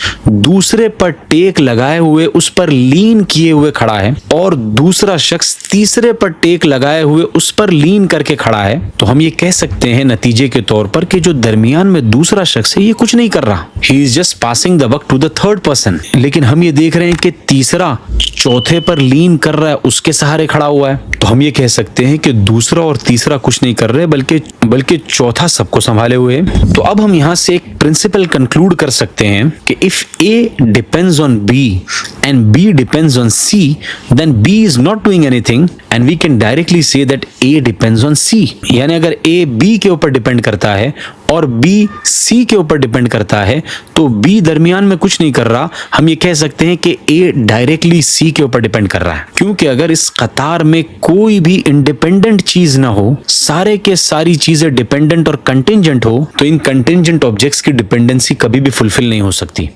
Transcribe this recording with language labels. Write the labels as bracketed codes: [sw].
[ur] دوسرے پر ٹیک لگائے ہوئے اس پر لین کیے ہوئے کھڑا ہے اور دوسرا شخص تیسرے پر ٹیک لگائے ہوئے اس پر لین کر کے کھڑا ہے، تو ہم یہ کہہ سکتے ہیں نتیجے کے طور پر کہ جو درمیان میں دوسرا شخص ہے یہ کچھ نہیں کر رہا، [en] He is just passing the وقت to the third person. [ur] لیکن ہم یہ دیکھ رہے ہیں کہ تیسرا چوتھے پر لین کر رہا ہے، اس کے سہارے کھڑا ہوا ہے، تو ہم یہ کہہ سکتے ہیں کہ دوسرا اور تیسرا کچھ نہیں کر رہے بلکہ چوتھا سب کو سنبھالے ہوئے ہیں. تو اب ہم یہاں سے ایک پرنسپل کنکلوڈ کر سکتے ہیں کہ [en] if A depends on B and B depends on C, then B is not doing anything and we can directly say that A depends on C. [ur] یعنی اگر A B کے اوپر ڈیپینڈ کرتا ہے اور B C کے اوپر depend کرتا ہے تو B درمیان میں کچھ نہیں کر رہا، ہم یہ کہہ سکتے ہیں کہ A ڈائریکٹلی C کے اوپر ڈیپینڈ کر رہا ہے. کیونکہ اگر اس قطار میں کوئی بھی انڈیپینڈنٹ چیز نہ ہو، سارے کے ساری چیزیں ڈیپینڈنٹ اور کنٹینجنٹ ہو، تو ان کنٹینجنٹ آبجیکٹس کی ڈیپینڈنسی کبھی بھی فلفل نہیں ہو سکتی.